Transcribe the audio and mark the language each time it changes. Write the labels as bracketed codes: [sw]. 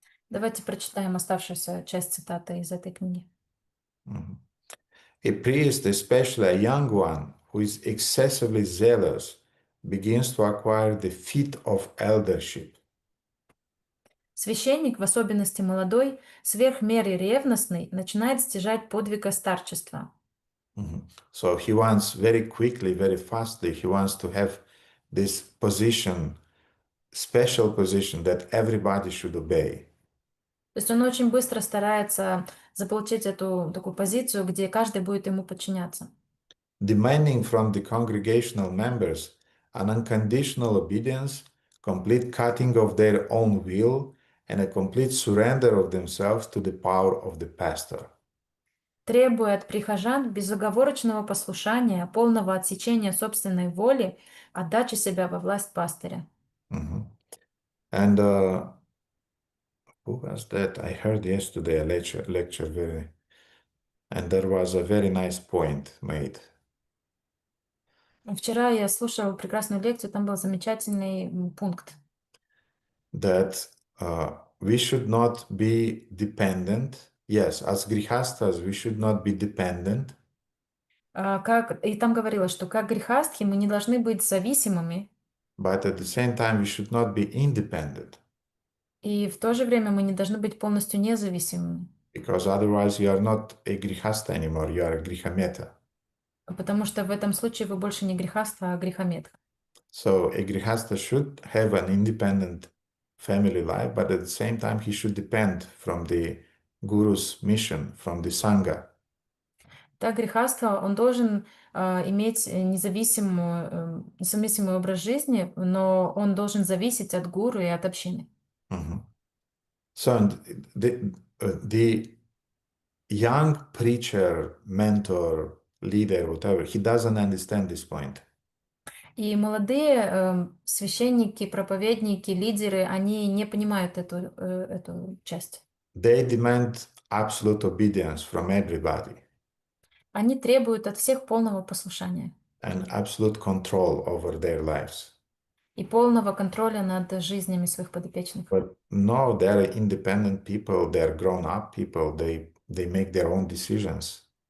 [ru] Давайте прочитаем оставшуюся часть цитаты из этой книги. Mhm. [en] A priest, especially a young one, who is excessively zealous, begins to acquire the feat of eldership. [ru] Священник, в особенности молодой, сверх меры ревностный, начинает стяжать подвига старчества. Mhm. [en] So he wants very quickly, very fastly, he wants to have this position, special position that everybody should obey. [ru] То есть он очень быстро старается заполучить эту такую позицию, где каждый будет ему подчиняться. [en] Demanding from the congregational members an unconditional obedience, complete cutting of their own will, and a complete surrender of themselves to the power of the pastor. [ru] Требуя от прихожан безоговорочного послушания, полного отсечения собственной воли, отдачи себя во власть пастыря. [en] Mhm. And who was that? I heard yesterday a lecture very, and there was a very nice point made [ru] Вчера я слушала прекрасную лекцию, там был замечательный пункт, [en] that we should not be dependent. Yes, as grihastas, we should not be dependent, [ru] и там говорилось, что как грехастхи мы не должны быть зависимыми, [en] but at the same time, we should not be independent, [ru] и в то же время мы не должны быть полностью независимыми, [en] because otherwise you are not a grihasta anymore, you are a grihameta. [ru] потому что в этом случае вы больше не грехаства, а грехометха. [en] So a grihasta should have an independent family life, but at the same time, he should depend from the guru's mission, from the sangha. [ru] Так, грехаства, он должен иметь независимый образ жизни, но он должен зависеть от гуру и от общины. Mhm. [en] So and the young preacher, mentor, leader, whatever, he doesn't understand this point. [ru] И молодые священники, проповедники, лидеры, они не понимают эту часть. [en] They demand absolute obedience from everybody [ru] Они требуют от всех полного послушания [en] and absolute control over their lives. [ru] и полного контроля над жизнями своих подопечных. [en] But no, they're independent people, they're grown-up people, they make their own decisions.